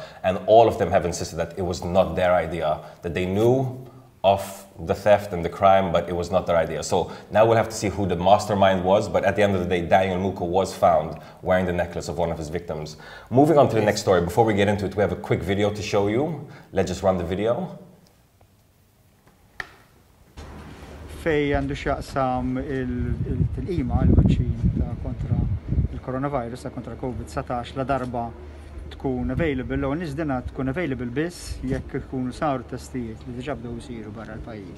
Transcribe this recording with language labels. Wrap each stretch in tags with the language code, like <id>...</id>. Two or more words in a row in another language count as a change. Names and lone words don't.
<en>And all of them have insisted that it was not their idea, that they knew of the theft and the crime, but it was not their idea. So now we'll have to see who the mastermind was, but at the end of the day, Daniel Muka was found wearing the necklace of one of his victims. Moving on to the next story, before we get into it, we have a quick video to show you. Let's just run the video.</en> <mt>Fej għandu xaqsam il-tilqima, il-vaċċin ta' kontra il-coronavirus, ta' kontra COVID-19, la darba tkun available, u nizdina tkun available biss jekk ikunu saru testijiet li diġà bdew isiru barra l-pajjiż.</mt>